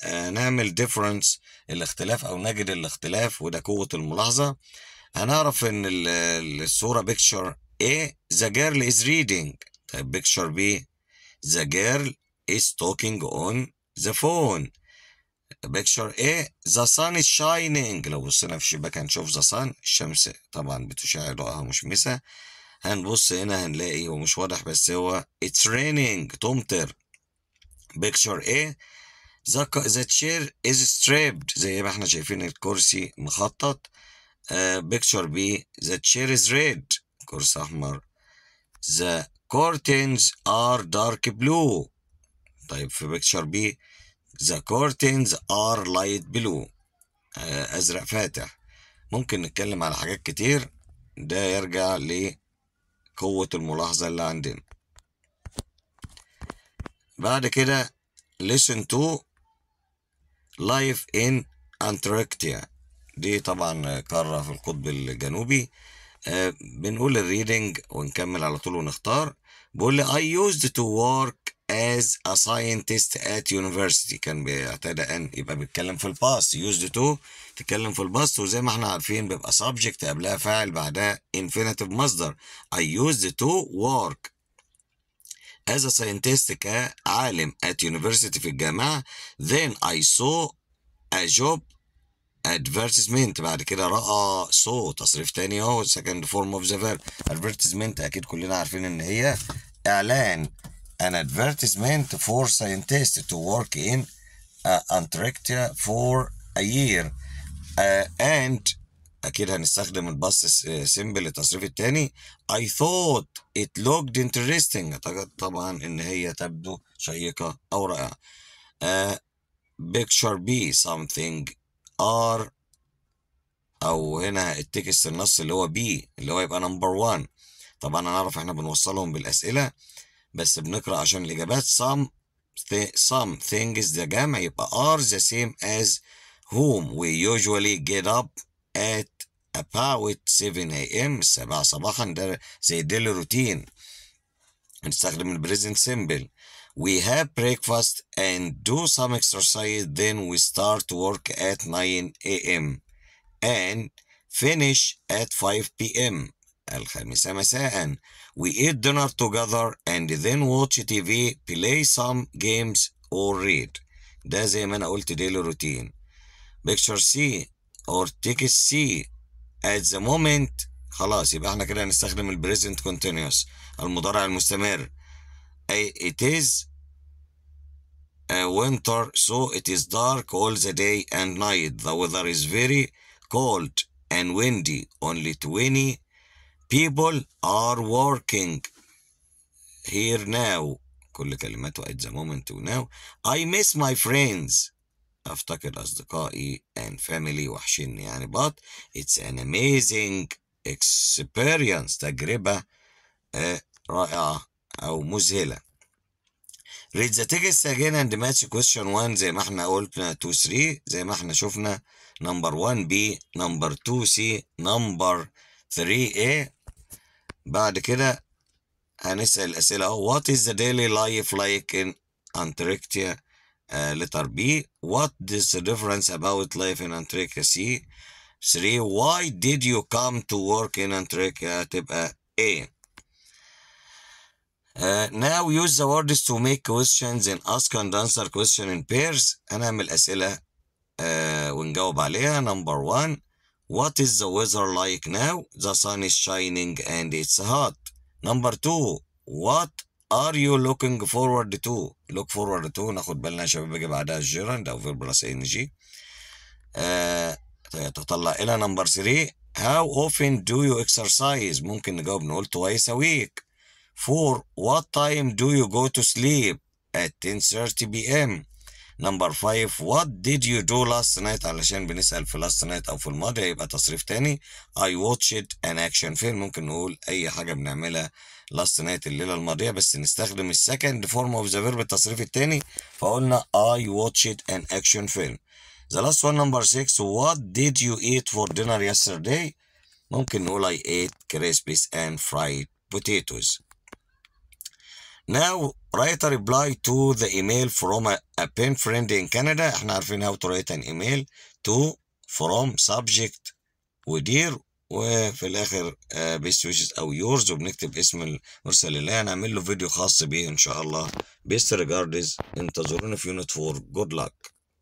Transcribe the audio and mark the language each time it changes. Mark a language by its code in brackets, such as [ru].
[ar] نعمل difference الاختلاف أو نجد الاختلاف وده قوة الملاحظة. هنعرف إن الصورة [en] picture A the girl is reading. طيب picture B the girl is talking on the phone. picture A the sun is shining. [ar] لو بصينا في الشباك هنشوف [en] the sun [ar] الشمس طبعا بتشع ضوءها مشمسة. هنبص هنا هنلاقي هو مش واضح بس هو [en] it's raining [ar] تمطر. [en] picture A the chair is strapped [ar] زي ما احنا شايفين الكرسي مخطط. [en] picture B the chair is red [ar] كرسي أحمر. [en] the curtains are dark blue. طيب في picture B the curtains are light blue [ar] أزرق فاتح. ممكن نتكلم على حاجات كتير ده يرجع لقوة الملاحظة اللي عندنا. بعد كده [en] listen to life in Antarctica. [ar] دي طبعا قارة في القطب الجنوبي. بنقول الريدنج ونكمل على طول ونختار. بقول لي [en] I used to work as a scientist at university. [ar] كان بيعتاد أن يبقى بيتكلم في الباست. [en] used to [ar] تتكلم في الباست وزي ما احنا عارفين بيبقى subject قبلها فاعل بعدها infinitive مصدر. [en] I used to work as a scientist كعالم at university [ar] في الجامعة. [en] then I saw a job advertisement. [ar] بعد كده رأى saw تصريف تاني اهو [en] second form of the verb. [ar] advertisement أكيد كلنا عارفين إن هي إعلان [en] an advertisement for scientists to work in Antarctica for a year and [ar] أكيد هنستخدم الباست سيمبل التصريف التاني. [en] I thought it looked interesting. [ar] طبعا إن هي تبدو شيقة أو رائعة. [en] picture B something R [ar] أو هنا التكست النص اللي هو B اللي هو يبقى نمبر 1. طبعا هنعرف احنا بنوصلهم بالأسئلة بس بنقرأ عشان الإجابات. [en] some things [ar] ده جمع يبقى [en] are the same as whom. We usually get up at about 7 a.m. [ar] 7 صباحا ده زي [en] daily routine. [ar] نستخدم البريزنت سيمبل. [en] We have breakfast and do some exercise then we start work at 9 a.m. and finish at 5 p.m. [ar] الخامسة مساء. [en] We eat dinner together and then watch TV, play some games or read. [ar] ده زي ما أنا قلت [en] daily routine. Picture C or text C at the moment. [ar] خلاص يبقى احنا كده هنستخدم ال [en] present continuous [ar] المضارع المستمر. [en] It is winter so it is dark all the day and night. The weather is very cold and windy. Only 20 people are working here now. [ar] كل كلماته [en] at the moment [ar] و now. [en] I miss my friends. [ar] أفتقد أصدقائي [en] and family [ar] وحشني يعني. [en] But it's an amazing experience. [ar] تجربة رائعة أو مذهلة. [en] read the text again and match question 1 [ar] زي ما احنا قلنا 2 3 زي ما احنا شفنا. [en] number 1 B number 2 C number 3 A. [ar] بعد كده هنسأل الأسئلة أهو. [en] what is the daily life like in Antarctica. letter B. what is the difference about life in Antarctica. C. 3. why did you come to work in Antarctica. [ar] تبقى A. [en] now use the words to make questions and ask and answer question in pairs. [ar] هنعمل أسئلة ونجاوب عليها. [en] number 1 what is the weather like now. the sun is shining and it's hot. number 2 what are you looking forward to. look forward to [ar] ناخد بالنا يا شباب بيجي بعدها الجيرند أو فيرب بلس ING. تطلع إلى. [en] number 3 how often do you exercise. [ar] ممكن نجاوب نقول [en] twice a week. 4 what time do you go to sleep. at 10:30 p.m. number 5 what did you do last night. [ar] علشان بنسأل في [en] last night [ar] أو في الماضي يبقى تصريف تاني. [en] I watched an action film. [ar] ممكن نقول أي حاجة بنعملها [en] last night [ar] الليلة الماضية بس نستخدم السكند فورم اوف ذا فيرب التصريف التاني فقلنا [en] I watched an action film. the last one number 6 what did you eat for dinner yesterday. [ar] ممكن نقول [en] I ate crispies and fried potatoes. now write a reply to the email from a pen friend in Canada. [ar] احنا عارفين [en] how to write an email to from subject [ar] ودير وفي الاخر [en] best wishes [ar] او yours وبنكتب اسم المرسل اللي هنعمل له فيديو خاص بيه ان شاء الله. [en] best regards. [ar] انتظرونا في يونت 4. [en] good luck.